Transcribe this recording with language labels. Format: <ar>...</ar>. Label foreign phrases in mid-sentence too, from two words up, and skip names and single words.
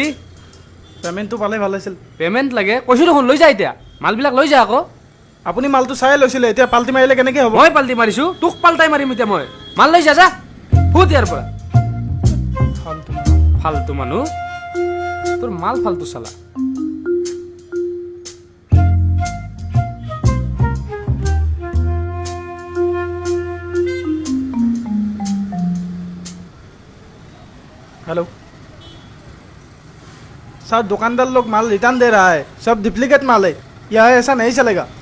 <as>পে'মেণ্টটো পালে ভাল আছিল পে'মেণ্ট লাগে কৈছোঁ দেখোন লৈ যায় এতিয়া মালবিলাক লৈ যায় আকৌ আপুনি মালটো চাই লৈছিলে এতিয়া পাল্টি মাৰিলে কেনেকৈ হ'ব মই পাল্টি মাৰিছোঁ তোক পাল্টাই মাৰিম এতিয়া মই মাল লৈ যা ফুট ইয়াৰ পৰা ফাল্টু মানুহ তোৰ মাল ফাল্টু চালা</as> <hi>हेलो सर दुकानदार लोग माल रिटर्न दे रहा है सब डुप्लीकेट माल है यह ऐसा नहीं चलेगा</hi>